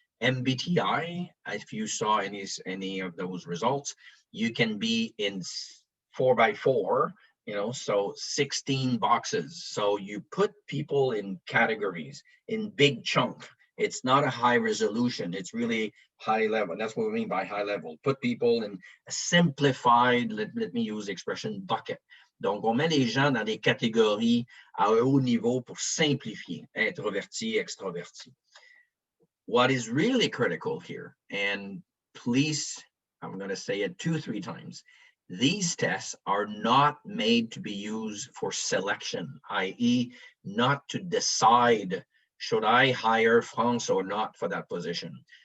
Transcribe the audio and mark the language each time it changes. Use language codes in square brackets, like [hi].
[en] MBTI, if you saw any of those results, you can be in 4x4, so 16 boxes. So you put people in categories, in big chunk. It's not a high resolution, it's really high level. That's what we mean by high level. Put people in a simplified, let me use the expression, bucket. [fr] Donc, on met les gens dans des catégories à un haut niveau pour simplifier, introverti, extroverti. [en] What is really critical here, and please, I'm going to say it 2-3 times, these tests are not made to be used for selection, i.e. not to decide, should I hire France or not for that position?